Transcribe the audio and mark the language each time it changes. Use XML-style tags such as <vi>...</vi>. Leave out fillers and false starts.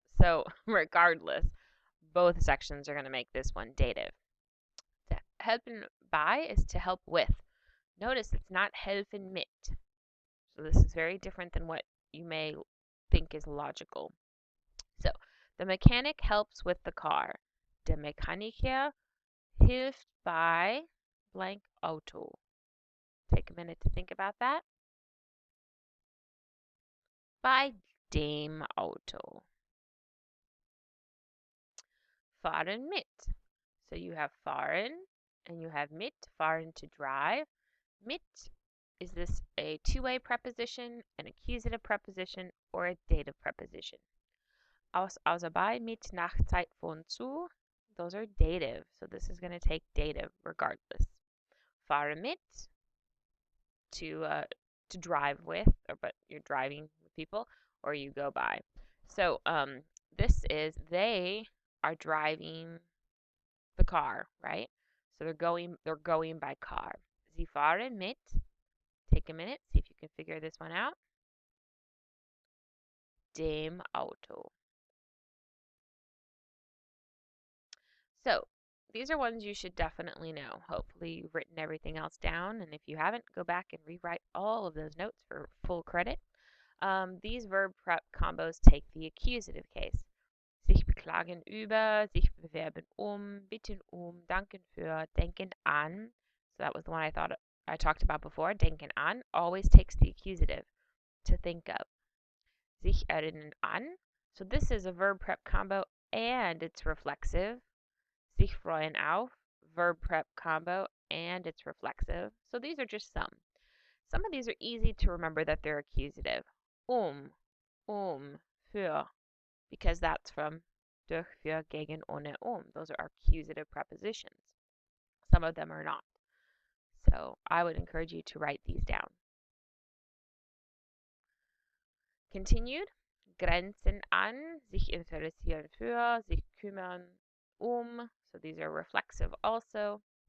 <en>So regardless, both sections are going to make this one dative. To helfen bei is to help with. Notice it's not helfen mit. So this is very different than what you may think is logical. So the mechanic helps with the car.</en> <de>Der Mechaniker hilft bei blank Auto.</de> <en>Take a minute to think about that.</en> <de>Bei dem Auto.</de> <en>Fahren mit. So you have fahren and you have mit, fahren, to drive. Mit, is this a two-way preposition, an accusative preposition, or a dative preposition?</en> <de>Außer bei, mit, nach, Zeit, von, zu.</de> <en>Those are dative, so this is going to take dative regardless. Fahre mit, to drive with, but you're driving with people, or you go by. So this is they are driving the car, right? So they're going by car.</en> <de>Sie fahren mit.</de> <en>Take a minute, see if you can figure this one out.</en> <de>Dem Auto.</de> <en>So these are ones you should definitely know. Hopefully you've written everything else down, and if you haven't, go back and rewrite all of those notes for full credit. These verb prep combos take the accusative case.</en> <de>Sich beklagen über, sich bewerben bitten danken für, denken an.</de> <en>So that was the one I talked about before. Denken an always takes the accusative, to think of. Sich erinnern an. So this is a verb prep combo and it's reflexive. Sich freuen auf, verb prep combo and it's reflexive. So these are just some. Some of these are easy to remember that they're accusative. Für, because that's from durch, für, gegen, ohne, Those are accusative prepositions. Some of them are not. So I would encourage you to write these down. Continued.</en> <de>Grenzen an, sich interessieren für, sich kümmern</de> <en>So these are reflexive also.</en>